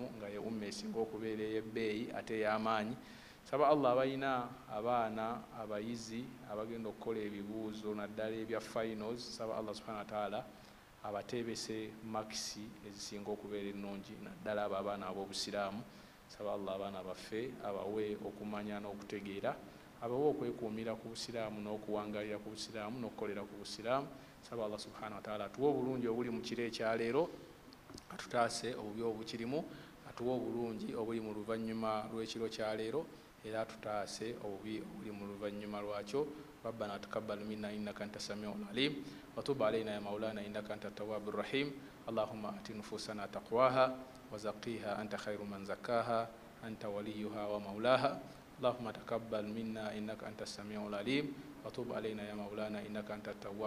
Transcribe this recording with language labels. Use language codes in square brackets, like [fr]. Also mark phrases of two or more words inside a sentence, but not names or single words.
[lg] nga ye umma esinga okubeera ey'ebbeeyi ate ey'amaanyi saba Allah abalina abaana abayizi abagenda okukola ebibuuzo naddala ebya finals saba Allah [ar] سبحانه وتعالى [lg] abateebese makisi ezisinga okubeera ennungi naddala abo abaana ab'obusiraamu saba Allah abaana baffe abawe okumanya n'okutegeera abawe okwekuumira ku busiraamu n'okuwangalira ku busiraamu n'okukolera ku busiraamu saba Allah [ar] سبحانه وتعالى [lg] atuwe obulungi obuli mu kiro ekyaleero atutaase obubi obukirimu atuwe obulungi obuli mu luvannyuma lw'ekiro kyaleero era tutaase obubi obuli mu luvannyuma lwakyo [ar] ربنا تقبل منا إنك أنت السميع العليم وتب علينا يا مولانا إنك أنت التواب الرحيم اللهم آت نفوسنا تقواها وزكيها أنت خير من زكاها أنت وليها ومولاها اللهم تقبل منا إنك أنت السميع العليم وتب علينا يا مولانا إنك أنت التواب